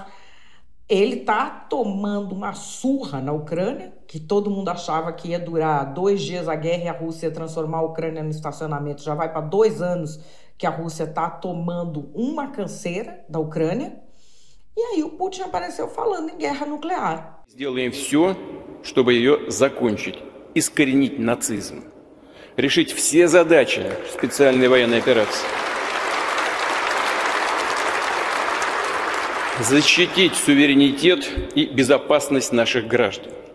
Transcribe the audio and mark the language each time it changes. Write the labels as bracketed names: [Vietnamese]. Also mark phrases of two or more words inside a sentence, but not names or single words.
[Portuguese] Ele está tomando uma surra na Ucrânia, que todo mundo achava que ia durar 2 dias a guerra e a Rússia ia transformar a Ucrânia no estacionamento. Já vai para 2 anos que a Rússia está tomando uma canseira da Ucrânia. E aí o Putin apareceu falando em guerra nuclear. [Russian] Сделаем все, чтобы ее закончить, искоренить нацизм, решить все задачи специальной военной операции, защитить суверенитет и безопасность наших граждан.